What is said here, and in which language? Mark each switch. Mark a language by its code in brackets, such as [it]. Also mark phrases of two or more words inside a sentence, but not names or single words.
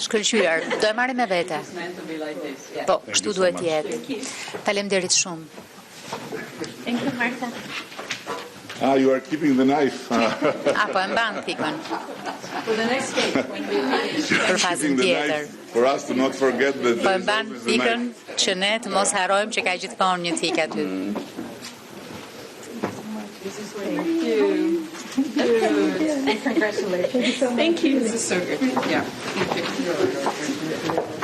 [sq] Shkëlqyer, do e marrim me vete. Po, kështu duhet jetë. Faleminderit shumë. [en] Thank you, Martha. You are keeping the knife. [sq] Po e mban pikën. [en] For the next case, when we [sq] për fazën tjetër. [en] For us to not forget that [sq] po e mban pikën që ne të mos harrojmë që ka gjithmonë një tik aty. [en] Thank you. And congratulations. Thank you. This is so good. Yeah. Thank you.